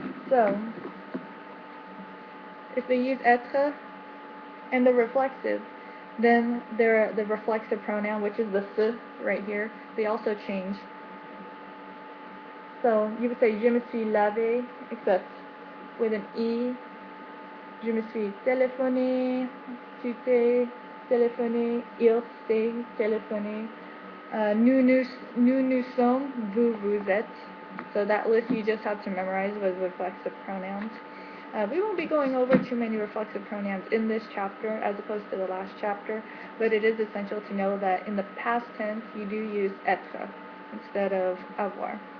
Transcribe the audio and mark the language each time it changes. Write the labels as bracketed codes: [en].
[en] So, if they use être, And the reflexive, then the reflexive pronoun, which is the "se" right here, they also change. So you would say [fr] je me suis lavé, [en] except with an E. [fr] Je me suis téléphoné, tu t'es téléphoné, il s'est téléphoné. Nous sommes, vous êtes. [en] So that list you just have to memorize with reflexive pronouns. We won't be going over too many reflexive pronouns in this chapter as opposed to the last chapter, but it is essential to know that in the past tense you do use être instead of avoir.